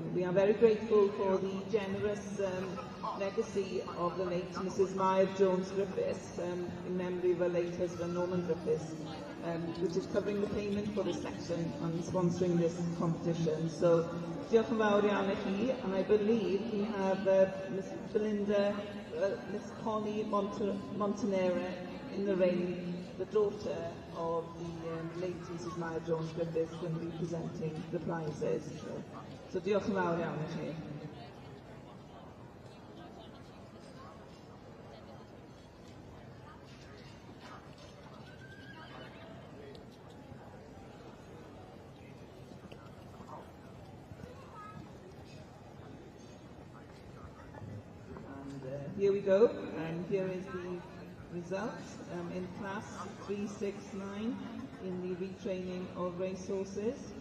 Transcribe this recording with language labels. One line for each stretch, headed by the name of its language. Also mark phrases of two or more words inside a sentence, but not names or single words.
English: are very grateful for the generous legacy of the late Mrs. Maya Jones Griffiths, in memory of her late husband Norman Griffiths, which is covering the payment for this section and sponsoring this competition. So,
Welsh: diolch yn fawr iawn I chi,
English: and I believe we have Miss Belinda, Miss Polly Montanera in the ring, the daughter of the late Mrs. Maya Jones Griffiths, going to be presenting the prizes.
Welsh: So diolch yn fawr iawn I chi.
English: Here we go, and here is the results in class 369 in the retraining of racehorses.